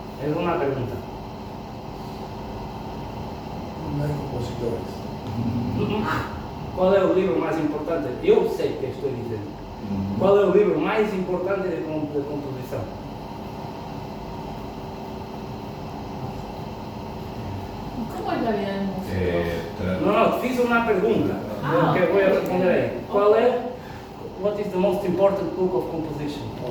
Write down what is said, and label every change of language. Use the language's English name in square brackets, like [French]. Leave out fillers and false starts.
[Portuguese] É uma pergunta. [Spanish] Não hay compositores. [Portuguese] Qual é o livro mais importante? Eu sei o que estou dizendo. Qual é o livro mais importante de composição? [Spanish] ¿Cómo es la vida del músico? No, fiz una pregunta que voy a responder ahí. ¿Cuál es? [English] What is the most important book of composition?